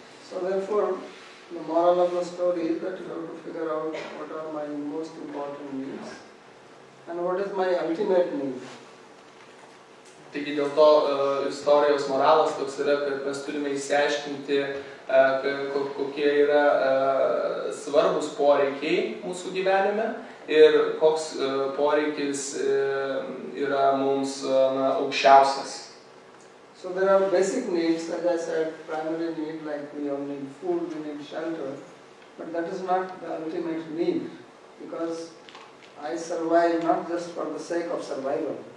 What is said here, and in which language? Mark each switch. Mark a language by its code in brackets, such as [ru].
[en] So therefore, the moral of the story is that you have to figure out what are my most important needs and what is my ultimate need. [lt] Taigi dėl to istorijos moralas toks yra, kad mes turime išsiaiškinti, kokie yra svarbus poreikiai mūsų gyvenime ir koks poreikis yra mums aukščiausias. [en] So there are basic needs, as I said, primary need, like we all need food, we need shelter, but that is not the ultimate need, because I survive not just for the sake of survival.